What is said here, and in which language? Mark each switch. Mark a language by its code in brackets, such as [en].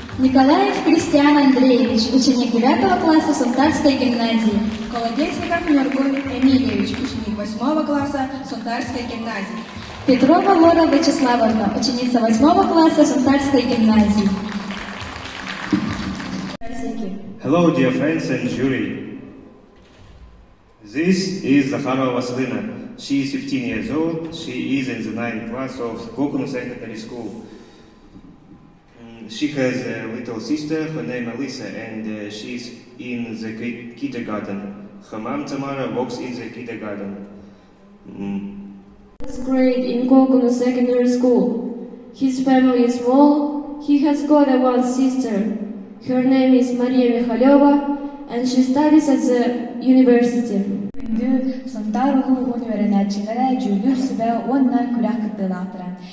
[ru] Николаев Кристиан Андреевич, ученик 9 класса Сунтарской гимназии. Колодесников Нургуль Эмильевич, ученик 8 класса Сунтарской гимназии. Петрова Лора Вячеславовна, ученица 8 класса Сунтарской гимназии. [en] Hello, dear friends and jury. This is Zakharova Vasilina. She is 15 years old. She is in the 9th class of Kokunu Secondary School. She has a little sister, her name Alisa, and she is in the kindergarten. Her mom Tamara works in the kindergarten. First grade in Kokunu Secondary School. His family is small. He has got one sister. Her name is Maria Mikhailova, and she studies at the university. [sah] Күндү Сунтар улугун өренәчиләре жүлүр сүбә онна күрәк кыттылатыран.